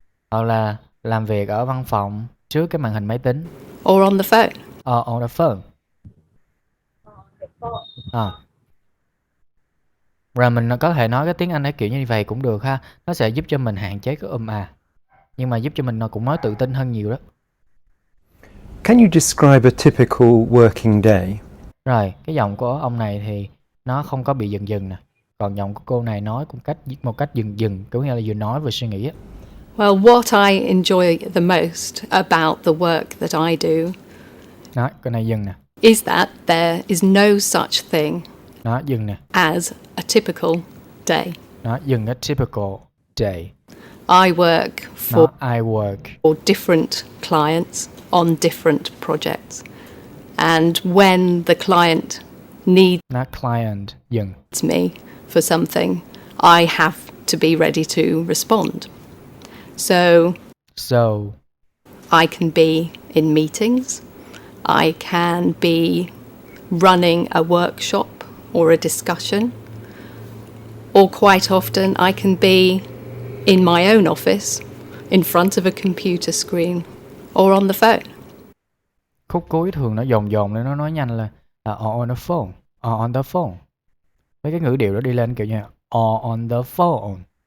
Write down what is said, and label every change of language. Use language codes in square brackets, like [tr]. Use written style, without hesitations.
[vi] Hoặc là làm việc ở văn phòng trước cái màn hình máy tính. [en] Or on the phone. On the phone. On the phone. [vi] Rồi mình có thể nói cái tiếng Anh ấy kiểu như vậy cũng được ha. Nó sẽ giúp cho mình hạn chế cái nhưng mà giúp cho mình cũng nói tự tin hơn nhiều đó. [en] Can you describe a typical working day? [vi] Rồi, cái giọng của ông này thì nó không có bị dừng nè. Còn giọng của cô này nói một cách dừng, có nghĩa là vừa nói vừa suy nghĩ á. [en] Well, what I enjoy the most about the work that I do [vi] Đó, cái này dừng nè. [en] is that there is no such thing [vi] Đó, dừng nè. [en] as a typical day. [vi] Đó, dừng cái typical day. [en] I work for different clients on different projects. And when the client needs [vi] dừng. [en] me for something, I have to be ready to respond. So I can be in meetings. I can be running a workshop or a discussion. Or quite often I can be in my own office, in front of a computer screen, or on the phone. [vi] Khúc cuối thường nó dồn nên nó nói nhanh là [en] on the phone, on the phone. [vi] Mấy cái ngữ điệu đó đi lên kiểu như [en] on the phone.